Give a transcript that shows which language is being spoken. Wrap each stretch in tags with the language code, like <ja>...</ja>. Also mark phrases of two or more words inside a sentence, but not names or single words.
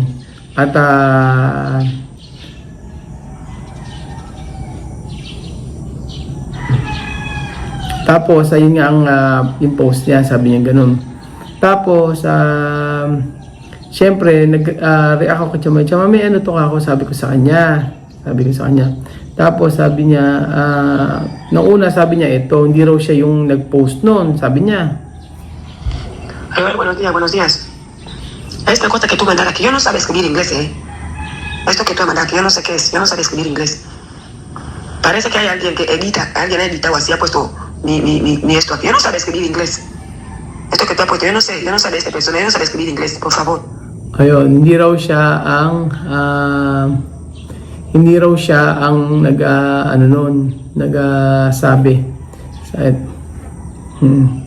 <tl>At tapos ayun nga ang yung post niya, sabi niya ganun. Tapos syempre nag-react ako kay Chamame. Chamame, ano to ako, sabi ko sa kanya. Tapos sabi niya, nung una sabi niya ito, hindi raw siya yung nag-post noon, sabi niya.</tl> <es>Hola, buenos días. Esta cosa que tú mandas aquí, yo no sabía escribir inglés, ¿eh? Esto que tú mandas aquí, yo no sé qué es, yo no sabía escribir inglés. Parece que hay alguien que alguien ha editado así, ha puesto mi esto aquí. Yo no sabía escribir inglés. Esto que tú has puesto, yo no sabía este persona, yo no sabía escribir inglés, por favor.</es> <tl>Ayun, hindi raw siya ang nagsabi.</tl>